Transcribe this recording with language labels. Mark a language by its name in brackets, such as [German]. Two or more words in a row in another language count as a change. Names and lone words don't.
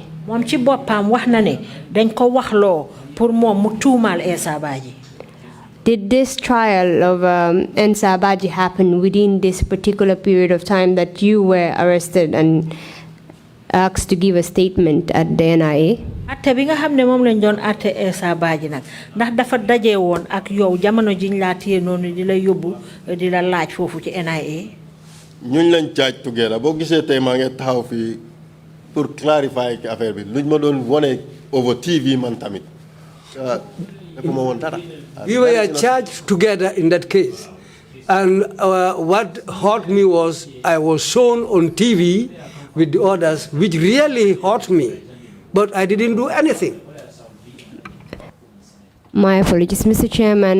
[Wolof] Moom ci boppam wax na ne dañ ko waxloo pour moom mu tuumaal Ensa Badji. [English] Did this trial of Ensa Badji happen within this particular period of time that you were arrested and asked to give a statement at the NIA? [Wolof] Atte bi nga xam ne moom lañ doon atte Ensa Badji nag ndax dafa daje woon ak yow jamono jiñ laa téye noonu di la yóbbu di la laaj foofu ci NIA. ñuñ lañ caaj together boo gisee tey maa ngi taxaw fii [French] pour clarifier affaire [Wolof] bi luñ ma doon wone [English] over TV [Wolof] man tamit. [English] We were charged together in that case. And what hurt me was I was shown on TV with the others, which really hurt me. But I didn't do anything. My apologies, Mr. Chairman.